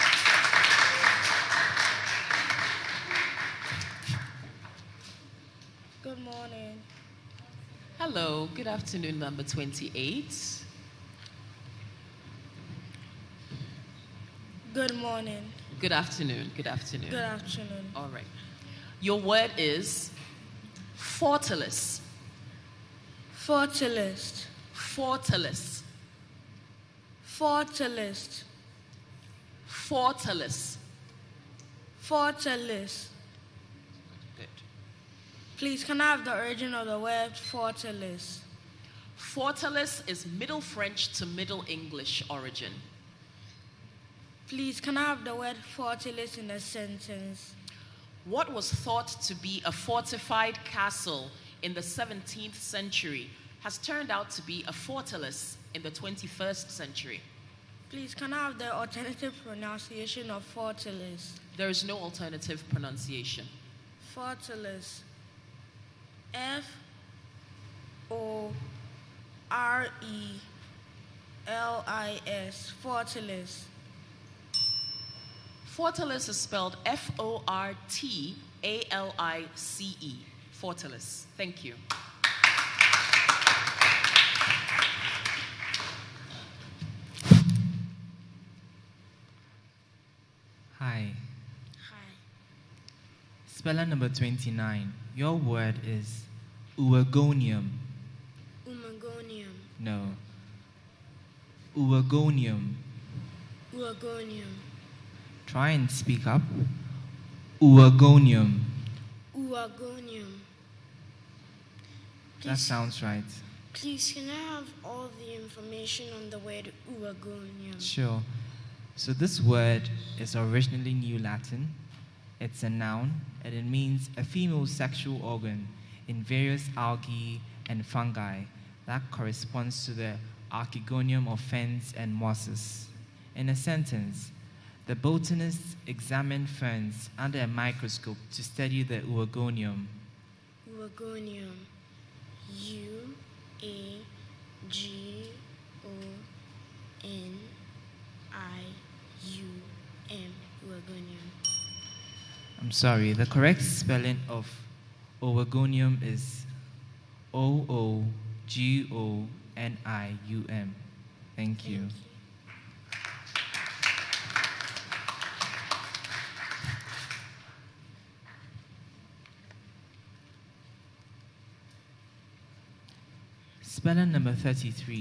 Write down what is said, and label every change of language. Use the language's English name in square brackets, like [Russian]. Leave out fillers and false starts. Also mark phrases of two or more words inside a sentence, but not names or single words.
[English] Good morning. Hello. Good afternoon, number 28. Good morning. Good afternoon. Good afternoon. Good afternoon. All right. Your word is fortalice. Fortalist. Fortalice. Fortalist. Fortalice. Fortalist. Good. Please, can I have the origin of the word fortalist? Fortalice is Middle French to Middle English origin. Please, can I have the word fortalist in a sentence? What was thought to be a fortified castle in the 17th century has turned out to be a fortalice in the 21st century. Please, can I have the alternative pronunciation of fortalice? There is no alternative pronunciation. Fortalice. F-O-R-E-L-I-S. Fortalice. Fortalice is spelled F-O-R-T-A-L-I-C-E. Fortalice. Thank you. Hi. Speller number 29. Your word is uegonium. Umagonium. No. Uegonium. Uagonium. Try and speak up. Uegonium. Uagonium. That sounds right. Please, can I have all the information on the word uagonium? Sure. So this word is originally New Latin. It's a noun, and it means a female sexual organ in various algae and fungi that corresponds to the archegonium of ferns and mosses. In a sentence, the botanists examined ferns under a microscope to study the uegonium. Uagonium. U-A-G-O-N-I-U-M. Uagonium. I'm sorry, the correct spelling of uegonium is O-O-G-O-N-I-U-M. Thank you. Speller number 33.